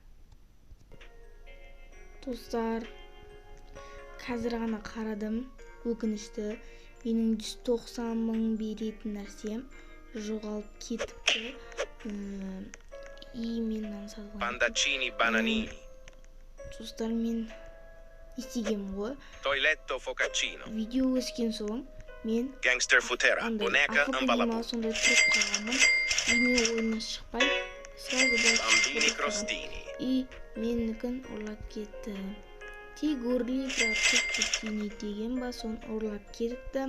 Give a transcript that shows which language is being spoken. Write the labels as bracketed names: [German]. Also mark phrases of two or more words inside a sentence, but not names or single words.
[Kazakh] Қазір ғана қарадым, өкінішті, менің 190 мың беретін нәрсем жоғалып кетіпті. Мен сатып Bandacini bananini. Достар, мен істегем ғой. Toiletto focaccino. Видео өскен соң мен Gangster Futera. Boneca envelope. сондай тұрып қалғанмын. Мен ойына шықпай, сразу Bambini crostini. менікін ұрлап кетті. Тигурли крастини деген ба, соны ұрлап кетті.